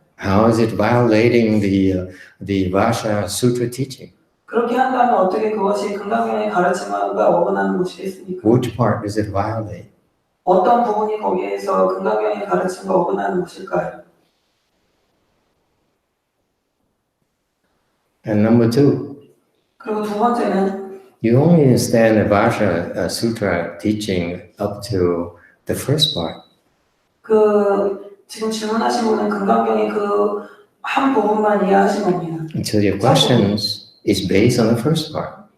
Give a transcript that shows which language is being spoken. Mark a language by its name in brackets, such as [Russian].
[English] How is it violating the Vasha Sutra teaching? [Korean] 그렇게 한다면 어떻게 그것이 금강경의 가르침과 어긋나는 것이겠습니까? [English] Which part does it violate? [Korean] 어떤 부분이 거기에서 금강경의 가르침과 어긋나는 것일까요? [English] And number two, [Korean] 그리고 두 번째는 [English] you only understand the Vasha Sutra teaching up to the first part. [Korean] 지금 질문하신 분은 금강경의 그 한 부분만 이해하신 겁니다. [English] So your questions is based on the first part.